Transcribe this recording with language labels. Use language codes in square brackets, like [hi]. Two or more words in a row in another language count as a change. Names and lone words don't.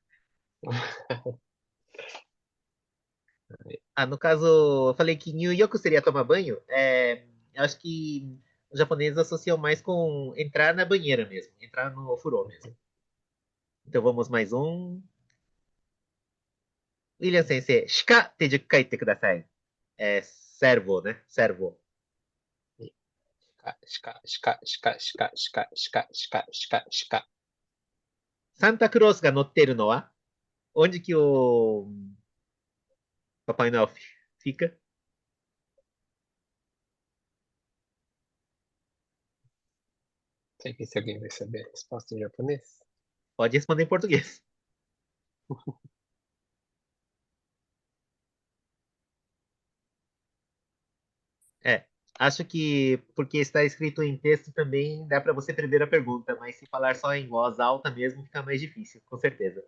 [pt] Ah, no caso, eu falei que New York seria tomar banho. Eu acho que os japoneses associam mais com entrar na banheira mesmo, entrar no furô mesmo. Então vamos mais um. William Sensei, [ja] しかて10回言ってください。 [pt] servo, né? Servo. [ja] シカ、シカ、シカ、シカ、シカ、シカ、シカ、シカ、シカ。サンタクロースが乗っているのは [pt] onde que o Papai Noel fica? Sei que se alguém vai saber a resposta em japonês. Pode responder em português. É, acho que porque está escrito em texto também dá para você prever a pergunta, mas se falar só em voz alta mesmo fica mais difícil, com certeza.